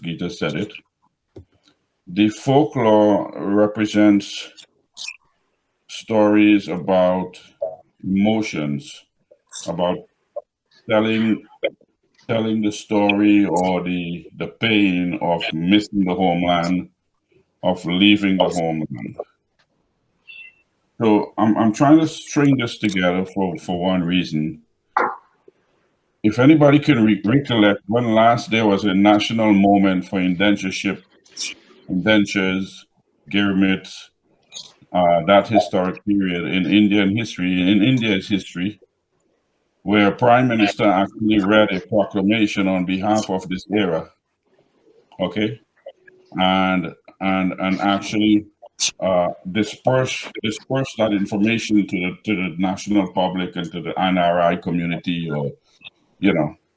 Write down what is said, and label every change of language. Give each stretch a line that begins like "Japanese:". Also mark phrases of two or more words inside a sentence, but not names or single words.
English: Gita said it, the folklore represents stories about emotions, about telling the story or the pain of missing the homeland, of leaving the homeland. So I'm trying to string this together for one reason. If anybody can recollect when last there was a national moment for indentureship, indentures, girmits, that historic period in India's history, where a prime minister actually read a proclamation on behalf of this era, okay, and actually disperse that information to the national public and to the NRI community, or you know,